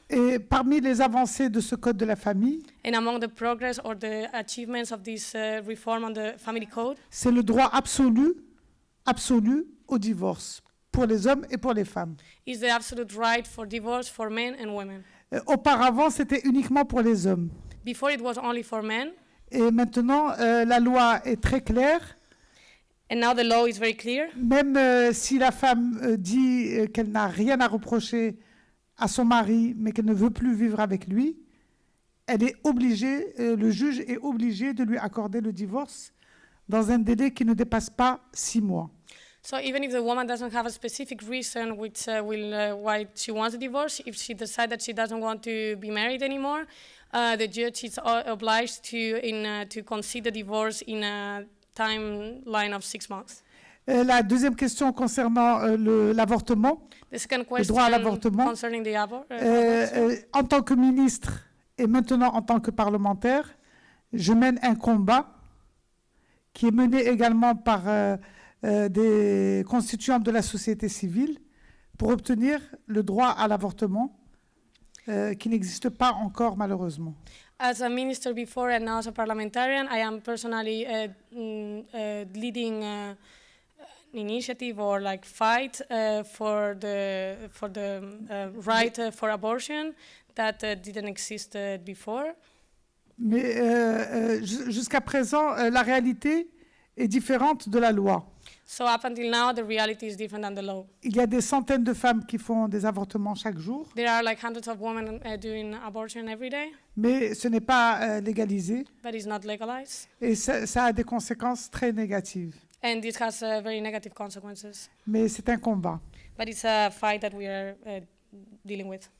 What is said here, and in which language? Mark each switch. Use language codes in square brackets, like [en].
[fr] Et parmi les avancées de ce code de la famille, [en] And among the progress or the achievements of this reform on the family code, [fr] c'est le droit absolu au divorce pour les hommes et pour les femmes. [en] is the absolute right for divorce for men and women. [fr] Auparavant, c'était uniquement pour les hommes. [en] Before it was only for men, [fr] Et maintenant, la loi est très claire. [en] and now the law is very clear. [fr] Même si la femme dit qu'elle n'a rien à reprocher à son mari, mais qu'elle ne veut plus vivre avec lui, elle est obligée, le juge est obligé de lui accorder le divorce dans un délai qui ne dépasse pas 6 mois. [en] So even if the woman doesn't have a specific reason which why she wants a divorce, if she decides that she doesn't want to be married anymore, the judge is obliged to consider divorce in a timeline of 6 months. [fr] La deuxième question concernant l'avortement, [en] The second [fr] le droit à [en] question [fr] l'avortement. [en] concerning the abortion. [fr] En tant que ministre et maintenant en tant que parlementaire, je mène un combat qui est mené également par des constituants de la société civile pour obtenir le droit à l'avortement qui n'existe pas encore malheureusement. [en] As a minister before and now as a parliamentarian, I am personally leading an initiative or like fight for the right for abortion that didn't exist before. [fr] Mais jusqu'à présent, la réalité est différente de la loi. [en] So up until now, the reality is different than the law. [fr] Il y a des centaines de femmes qui font des avortements chaque jour, [en] There are like hundreds of women doing abortion every day, [fr] mais ce n'est pas légalisé [en] but it's not legalized. [fr] et ça a des conséquences très négatives. [en] And this has very negative consequences. [fr] Mais c'est un combat. [en] But it's a fight that we are dealing with.